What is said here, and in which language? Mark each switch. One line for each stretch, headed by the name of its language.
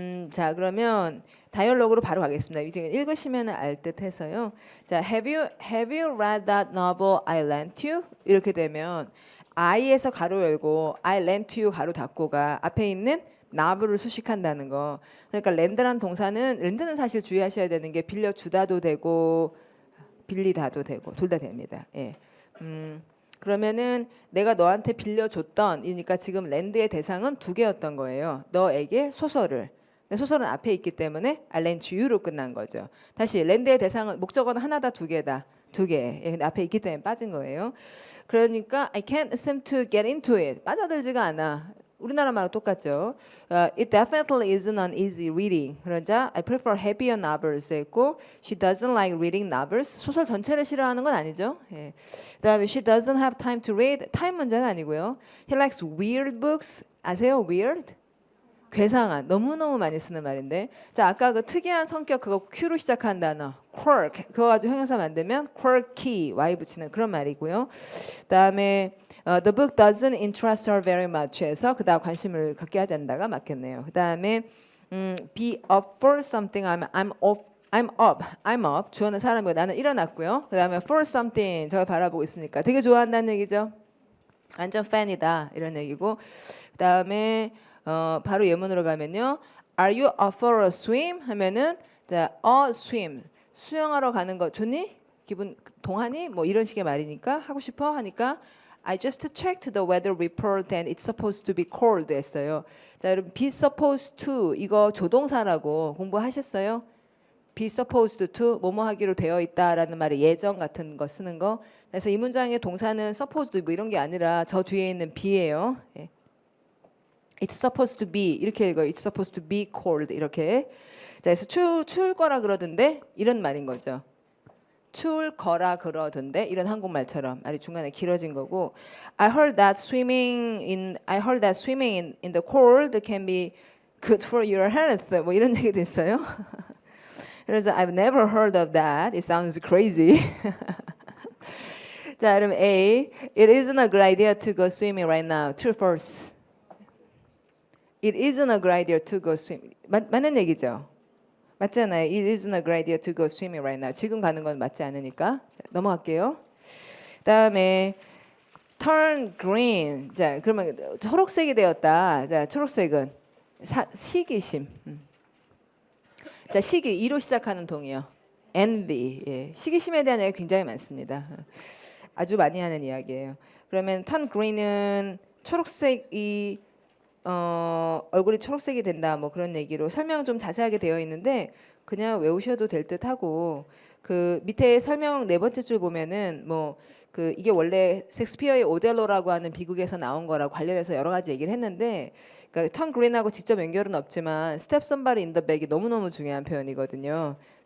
Korean: 자, 그러면 다이얼로그로 바로 가겠습니다. 이제 읽으시면 알 듯해서요.
English: 자, have you read that novel I lent you?
Korean: 이렇게 되면 I에서 가로 열고
English: I lent you
Korean: 가로 닫고가 앞에 있는 novel을 수식한다는 거. 그러니까 렌드란 동사는 렌드는 사실 주의하셔야 되는 게 빌려 주다도 되고 빌리다도 되고 둘 다 됩니다. 예. 그러면은 내가 너한테 빌려줬던 이니까 지금 렌드의 대상은 두 개였던 거예요. 너에게 소설을. 소설은 앞에 있기 때문에 I lent you로 끝난 거죠. 다시 렌드의 대상은 목적어는 하나다 두 개다. 두 개. 예, 근데 앞에 있기 때문에 빠진 거예요. 그러니까
English: I can't seem to get into it.
Korean: 빠져들지가 않아. 우리나라 말하고 똑같죠.
English: It definitely isn't an easy reading.
Korean: 그러자
English: I prefer heavier novels
Korean: 했고
English: she doesn't like reading novels.
Korean: 소설 전체를 싫어하는 건 아니죠. 예.
English: 그다음에 she doesn't have time to read.
Korean: 타임 문제는 아니고요.
English: He likes weird books.
Korean: 아세요?
English: weird?
Korean: 괴상한 너무너무 많이 쓰는 말인데 자 아까 그 특이한 성격 그거 Q로 시작한 단어 quirk 그거 가지고 형용사 만들면 quirky Y 붙이는 그런 말이고요. 그다음에
English: the book doesn't interest her very much
Korean: 해서 그다음 관심을 갖게 하지 않는다가 맞겠네요. 그다음에
English: be up for something I'm up
Korean: 주어는 사람이고 나는 일어났고요. 그다음에
English: for something
Korean: 저를 바라보고 있으니까 되게 좋아한다는 얘기죠. 완전 팬이다 이런 얘기고 그다음에 바로 예문으로 가면요.
English: Are you up for a swim?
Korean: 하면은 자,
English: a swim.
Korean: 수영하러 가는 거 좋니? 기분 동하니? 뭐 이런 식의 말이니까 하고 싶어 하니까
English: I just checked the weather report and it's supposed to be cold
Korean: 했어요. 자, 여러분
English: be supposed to
Korean: 이거 조동사라고 공부하셨어요?
English: be supposed to
Korean: 뭐뭐 하기로 되어 있다라는 말의 예정 같은 거 쓰는 거. 그래서 이 문장의 동사는 supposed 뭐 이런 게 아니라 저 뒤에 있는 be예요. 예.
English: It's supposed to be
Korean: 이렇게 읽어요.
English: It's supposed to be cold 이렇게.
Korean: 자, 그래서 추울 거라 그러던데 이런 말인 거죠. 추울 거라 그러던데 이런 한국말처럼 말이 중간에 길어진 거고
English: I heard that swimming in the cold can be good for your health
Korean: 뭐 이런 얘기도 있어요.
English: 그래서 I've never heard of that. It sounds crazy.
Korean: 자, 그럼 A.
English: It isn't a good idea to go swimming right now. True, false. It isn't a good idea to go swimming.
Korean: 맞는 얘기죠. 맞잖아요.
English: It isn't a good idea to go swimming right now.
Korean: 지금 가는 건 맞지 않으니까. 자, 넘어갈게요. 그다음에
English: turn green.
Korean: 자, 그러면 초록색이 되었다. 자, 초록색은 시기심. 자, 시기 2로 시작하는 동이요.
English: envy.
Korean: 예. 시기심에 대한 얘기 굉장히 많습니다. 아주 많이 하는 이야기예요. 그러면 turn green은 초록색이 얼굴이 초록색이 된다 뭐 그런 얘기로 설명 좀 자세하게 되어 있는데 그냥 외우셔도 될 듯하고 그 밑에 설명 네 번째 줄 보면은 뭐 그 이게 원래 셰익스피어의 오델로라고 하는 비극에서 나온 거라고 관련해서 여러 가지 얘기를 했는데 그러니까 턴 그린하고 직접 연결은 없지만 스텝
English: somebody in the back
Korean: 이 너무너무 중요한 표현이거든요.